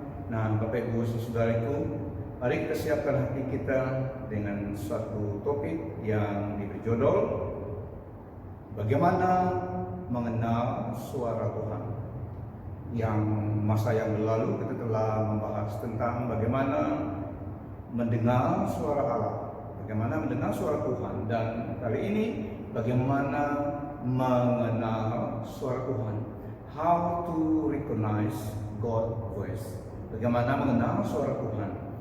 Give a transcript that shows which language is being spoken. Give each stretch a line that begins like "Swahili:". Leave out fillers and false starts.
Indonesian: Nah, Bapak Ibu Saudaraku, mari kita siapkan hati kita dengan suatu topik yang diberi judul bagaimana mengenal suara Tuhan. Yang masa yang lalu kita telah membahas tentang bagaimana mendengar suara Allah, bagaimana mendengar suara Tuhan, dan kali ini bagaimana mengenal suara Tuhan.
English: How to recognize God's voice.
Indonesian: Bagaimana mengenal suara Tuhan.